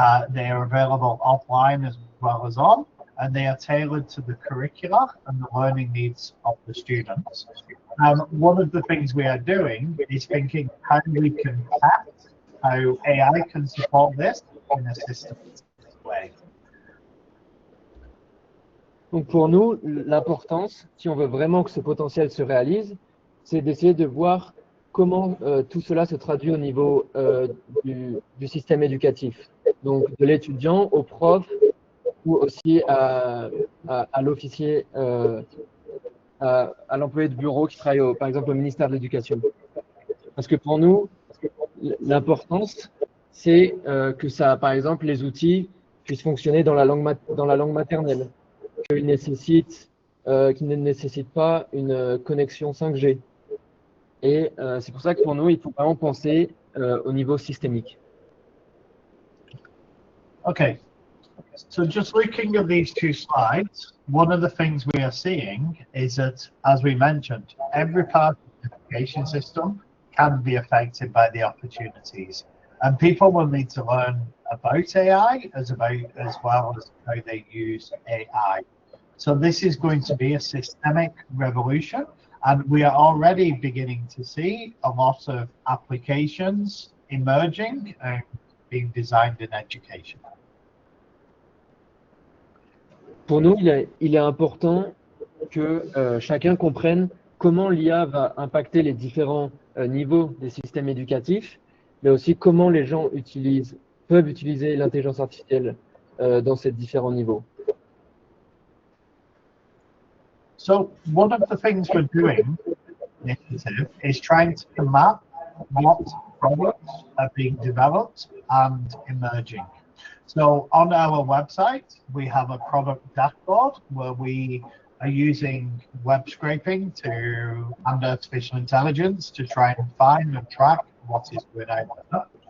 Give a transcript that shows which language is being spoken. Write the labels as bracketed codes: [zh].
[en] They are available offline as well as on, and they are tailored to the curricula and the learning needs of the students. One of the things we are doing is thinking how we can test how AI can support this in a systematic way. [fr] Donc pour nous, l'importance, si on veut vraiment que ce potentiel se réalise, c'est d'essayer de voir comment tout cela se traduit au niveau du système éducatif. Donc de l'étudiant au prof ou aussi à l'officier, à l'employé de bureau qui travaille par exemple au ministère de l'Éducation. Parce que pour nous, l'importance, c'est que ça, par exemple, les outils puissent fonctionner dans la langue maternelle, qu'ils ne nécessitent pas une connexion 5G. Et c'est pour ça que pour nous, il faut vraiment penser au niveau systémique. [en] Okay, so just looking at these two slides, one of the things we are seeing is that, as we mentioned, every part of the education system can be affected by the opportunities. And people will need to learn about AI as well as how they use AI. So this is going to be a systemic revolution, and we are already beginning to see a lot of applications emerging and being designed in education. [fr] Pour nous, il est important que chacun comprenne comment l'IA va impacter les différents niveaux des systèmes éducatifs, mais aussi comment les gens peuvent utiliser l'intelligence artificielle dans ces différents niveaux. [en] So one of the things we're doing initiative is trying to map what products are being developed and emerging. So on our website, we have a product dashboard where we are using web scraping and artificial intelligence to try and find and track what is going on.